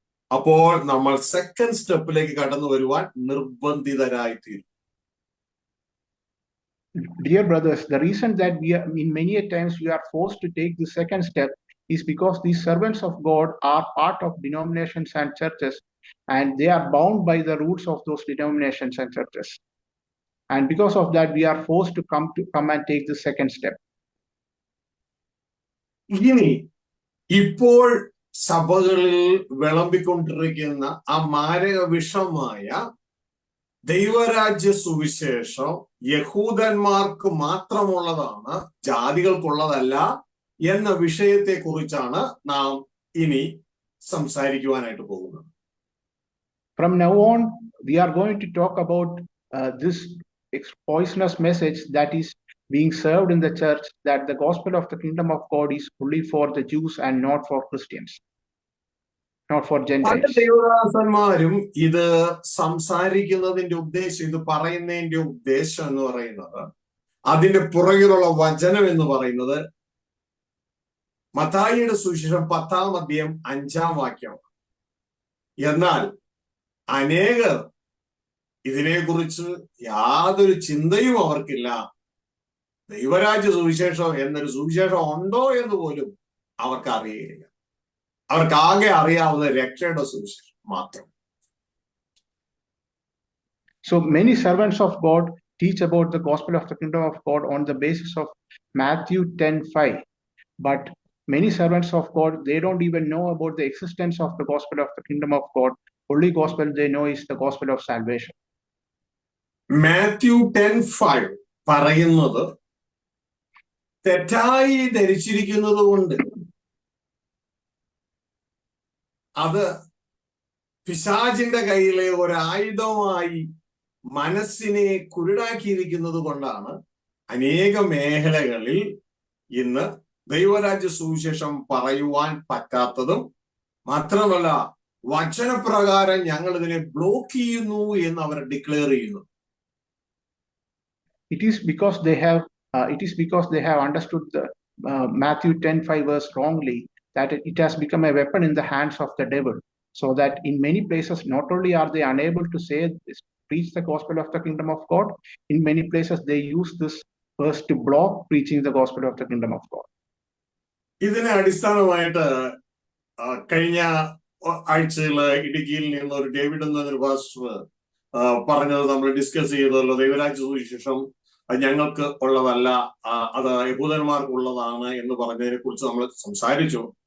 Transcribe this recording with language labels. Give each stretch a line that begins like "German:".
Malayalam: അപ്പോൾ നമ്മൾ സെക്കൻഡ് സ്റ്റെപ്പിലേക്ക് കടന്നു വരുവാൻ നിർബന്ധിതരായിത്തീരും.
English: Dear brothers, the reason that in many times we are forced to take the second step is because these servants of God are part of denominations and churches, and they are bound by the roots of those denominations and churches. And because of that, we are forced to come and take the second step.
Malayalam: ഇനി ഇപ്പോൾ സഭകളിൽ വിളമ്പിക്കൊണ്ടിരിക്കുന്ന ആ മാരക വിഷമായ ദൈവരാജ്യ സുവിശേഷം യഹൂദന്മാർക്ക് മാത്രമുള്ളതാണ്, ജാതികൾക്കുള്ളതല്ല എന്ന വിഷയത്തെ കുറിച്ചാണ് നാം ഇനി സംസാരിക്കുവാനായിട്ട് പോകുന്നത്.
English: From now on, we are going to talk about this poisonous message that is being served in the church, that the gospel of the kingdom of God is only for the Jews and not for Christians, not for
Malayalam: പല
English: Gentiles.
Malayalam: ദൈവദാസന്മാരും ഇത് സംസാരിക്കുന്നതിന്റെ ഉദ്ദേശം, ഇത് പറയുന്നതിന്റെ ഉദ്ദേശം എന്ന് പറയുന്നത്, അതിന്റെ പുറകിലുള്ള വചനം എന്ന് പറയുന്നത് മത്തായിയുടെ സുവിശേഷം 10-ാം അധ്യായം 5-ാം വാക്യം. എന്നാൽ അനേകർ ഇതിനെക്കുറിച്ച് യാതൊരു ചിന്തയും അവർക്കില്ല. ദൈവരാജ്യ സുവിശേഷം എന്നൊരു സുവിശേഷം ഉണ്ടോ എന്ന് പോലും അവർക്ക് അറിയുകയില്ല. അവർക്ക് ആകെ അറിയാവുന്ന രക്ഷയുടെ സുവിശേഷം മാത്രം.
English: So many servants of God teach about the gospel of the kingdom of God on the basis of Matthew 10:5. But many servants of God, they don't even know about the existence of the gospel of the kingdom of God. Only gospel they know is the gospel of salvation.
Malayalam: Mathew 10:5 പറയുന്നത് തെറ്റായി ധരിച്ചിരിക്കുന്നത് കൊണ്ട്, അത് പിശാചിന്റെ കയ്യിലെ ഒരായുധമായി മനസ്സിനെ കുരുടാക്കിയിരിക്കുന്നത് കൊണ്ടാണ് അനേക മേഖലകളിൽ ഇന്ന് ദൈവരാജ്യ സുവിശേഷം പറയുവാൻ പറ്റാത്തതും, മാത്രമല്ല വചനപ്രകാരം ഞങ്ങൾ ഇതിനെ ബ്ലോക്ക് ചെയ്യുന്നു എന്ന് അവർ ഡിക്ലെയർ ചെയ്യുന്നു.
English: It is because they have understood the Matthew 10:5 verse wrongly, that it has become a weapon in the hands of the devil, so that in many places not only are they unable to preach the gospel of the kingdom of God, in many places they use this verse to block preaching the gospel of the kingdom of God.
Malayalam: ഇതിനെ അടിസ്ഥാനമായിട്ട് കഴിഞ്ഞ ആഴ്ചയിൽ ഇടുക്കിയിൽ നിന്ന് ഒരു David എന്നൊരു pastor പറഞ്ഞത് നമ്മൾ discuss ചെയ്തല്ലോ. ദൈവരാജ്യ സുവിശേഷം ഞങ്ങൾക്ക് ഉള്ളതല്ല, അത് യഹൂദന്മാർക്ക് ഉള്ളതാണ് എന്ന് പറഞ്ഞതിനെ കുറിച്ച് നമ്മൾ സംസാരിച്ചു.